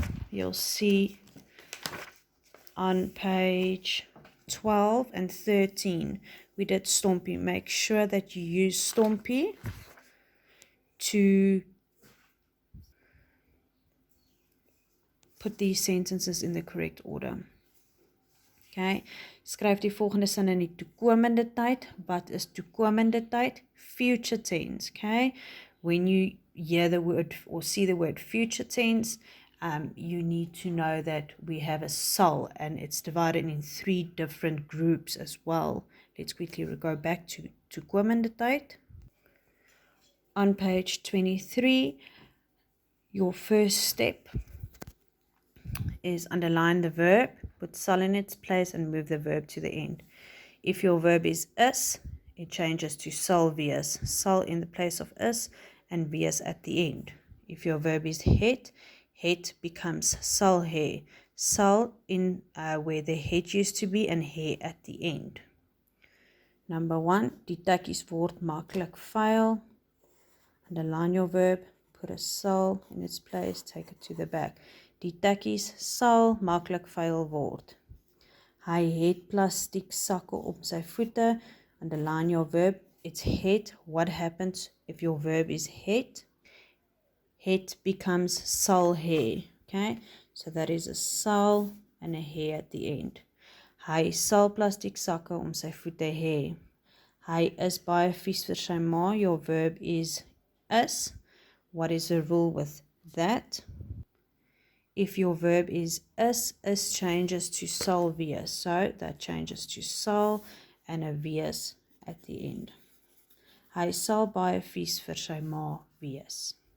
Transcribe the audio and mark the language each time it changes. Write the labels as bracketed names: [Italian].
[English] You'll see on page 12 and 13, we did stompie. Make sure that you use stompie to put these sentences in the correct order. [Afrikaans] Okay, skryf die volgende sin in die toekomende tyd. Wat is toekomende tyd? [English] Future tense. Okay, when you hear the word or see the word future tense, you need to know that we have a sal and it's divided in 3 different groups as well. Let's quickly go back to toekomende tyd. On page 23, your first step is underline the verb, put sal in its place and move the verb to the end. If your verb is it changes to sal wees. Sal in the place of is and wees at the end. If your verb is het becomes sal he. Sal in where the het used to be and he at the end. [Afrikaans] Number 1, die tekkies word maklik vuil. [English] Underline your verb, put a sal in its place, take it to the back. [Afrikaans] Die tekkies sal maklik vuil word. Hy het plastiek sakke op sy voete. [English] Underline your verb, it's het. What happens if your verb is het? Het becomes sal he. Okay, so that is a sal and a he at the end. [Afrikaans] Hy sal plastiek sakke om sy voete hê. Hy is baie vies vir sy ma. [English] Your verb is is. What is the rule with that? If your verb is changes to sal wees. So that changes to sal and a wees at the end. [Afrikaans] Hy sal baie vies vir sy ma wees.